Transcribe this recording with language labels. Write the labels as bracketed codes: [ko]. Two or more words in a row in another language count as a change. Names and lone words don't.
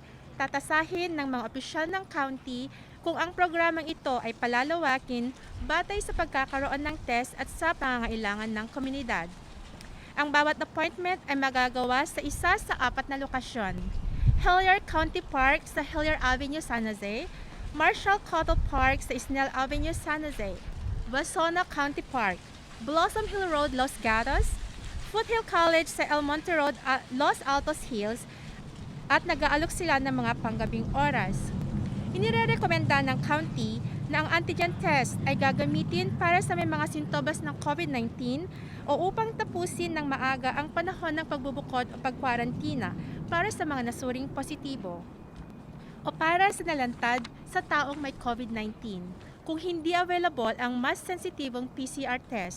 [tl] Tatasahin ng mga opisyal ng county kung ang programang ito ay palalawakin batay sa pagkakaroon ng test at sa pangangailangan ng komunidad. Ang bawat appointment ay magagawa sa isa sa 4 na lokasyon. Hilliard County Park sa Hilliard Avenue, San Jose, Marshall Cottle Park sa Isnel Avenue, San Jose, Wasona County Park, Blossom Hill Road, Los Gatos, Foothill College sa El Monte Road, Los Altos Hills, at nag-aalok sila ng mga panggabing oras. Inirerekomenda ng county na ang antigen test ay gagamitin para sa may mga sintomas ng COVID-19 o upang tapusin ng maaga ang panahon ng pagbubukod o pagkwarantina para sa mga nasuring positibo o para sa nalantad sa taong may COVID-19 kung hindi available ang mas sensitibong PCR test.